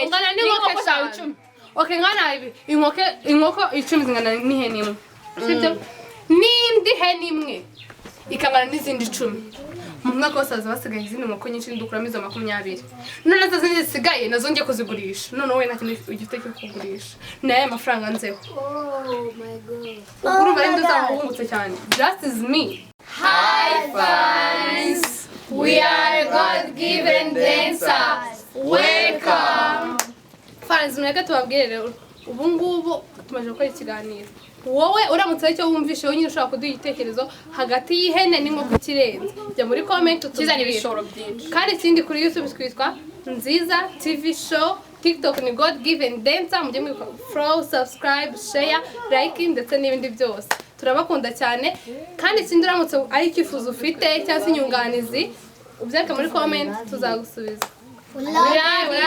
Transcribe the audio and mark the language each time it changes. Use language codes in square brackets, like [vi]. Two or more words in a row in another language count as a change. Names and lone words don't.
[rw] ngana n'inkoko zawe 10 okay ngana inkoko 10 zingana n'ihene imwe sibyo n'indi hene imwe ikangana n'izindi 10 mu mwaka wose basigaye izindi nkoko nyinshi ndukuramo izo 20 none nazo zindi zisigaye nazo ngiye kuzigurisha none wowe nta kintu ugifite cyo kugurisha naye amafaranga nzeho urumva rero ndazahungutse cyane [en] just is me. High fives! We are God-given dancers! Welcome! Fans, [rw] mweka tubabwire rero ubu ngubu tumaze gukora ikiganiro wowe uramutse aricyo wumvishe nyine ushobora kuduha igitekerezo hagati y'ihene n'inkoko kirenze jya muri comment ukizana ibishoro byinshi kandi ikindi kuri YouTube twitwa Nziza TV show TikTok ni God Given Dancer mujye muri [en] follow subscribe share like [rw] ndetse n'ibindi byose turabakunda cyane kandi ikindi uramutse ari icyifuzo ufite cyangwa se inyunganizi ubyandika muri comment tuzagusubiza.